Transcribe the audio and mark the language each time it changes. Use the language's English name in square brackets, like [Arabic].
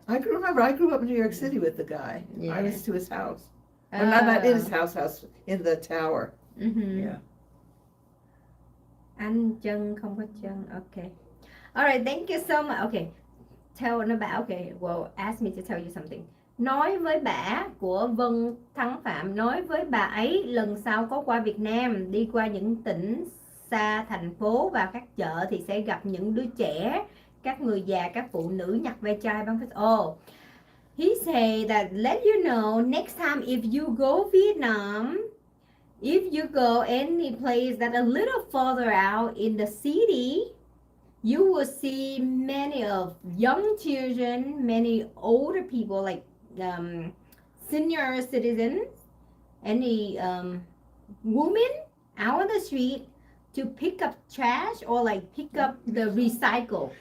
[English] I grew up in New York City with the guy. Yeah. I was to his house. Well, not in his house, in the tower. Yeah. [Vietnamese] Anh chân không có chân. Okay. [English] All right, thank you so much. Okay. Tell [Vietnamese] nó bảo, [English] okay, well, ask me to tell you something. [Vietnamese] Nói với bả của Vân Thắng Phạm, nói với bà ấy lần sau có qua Việt Nam, đi qua những tỉnh xa thành phố và các chợ thì sẽ gặp những đứa trẻ, các người già, các phụ nữ nhặt ve chai bằng cái. [English] Oh, he say that let you know next time if you go Vietnam, if you go any place that a little further out in the city, you will see many of young children, many older people like senior citizens, any women out on the street to pick up trash or like pick up the recycle.